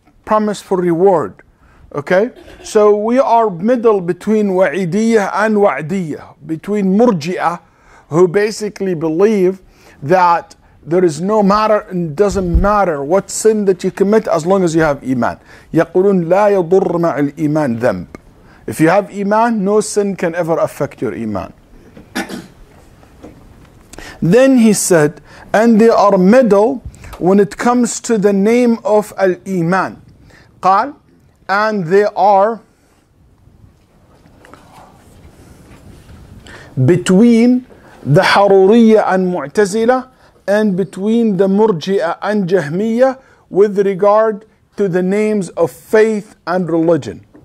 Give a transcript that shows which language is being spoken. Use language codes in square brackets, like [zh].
[en] promise for reward. Okay? So we are middle between Wa'idiyah and Wa'diyah, between Murji'ah, who basically believe that there is no matter, and doesn't matter what sin that you commit as long as you have Iman. [ar] يقولون لا يضر مع الإيمان ذنب. [en] If you have Iman, no sin can ever affect your Iman. Then he said, and they are middle when it comes to the name of Al-Iman. قال, and they are between the Haruriyya and Mu'tazila and between the Murji'ah and Jahmiyyah with regard to the names of faith and religion.